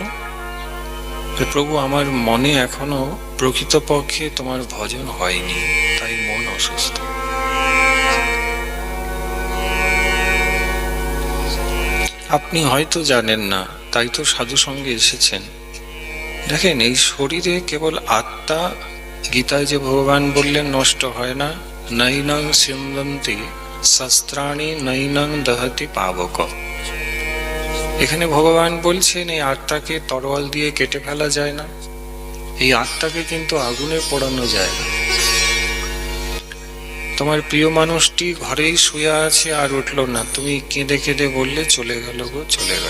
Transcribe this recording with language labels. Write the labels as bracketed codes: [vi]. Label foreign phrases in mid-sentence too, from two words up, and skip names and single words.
[bn] প্রভু আমার মনে এখনো প্রকৃতপক্ষে তোমার ভজন হয়নি, তাই মন অসুস্থ। আপনি হয়তো জানেন না, তাই তো সাধু সঙ্গে এসেছেন। দেখেন, এই শরীরে কেবল আত্মা, গীতায় যে ভগবান বললেন নষ্ট হয় না, [sa] নৈনং সিন্দন্তি শস্ত্রাণি নৈনং দহতি পাবক। [bn] এখানে ভগবান বলছেন এই আত্মাকে তরোয়াল দিয়ে কেটে ফেলা যায় না, এই আত্মাকে কিন্তু আগুনে পোড়ানো যায় না। তোমার প্রিয় মানুষটি ঘরেই শুয়ে আছে, আর উঠলো না, তুমি কেঁদে কেঁদে বললে চলে গেল গো, চলে গেল।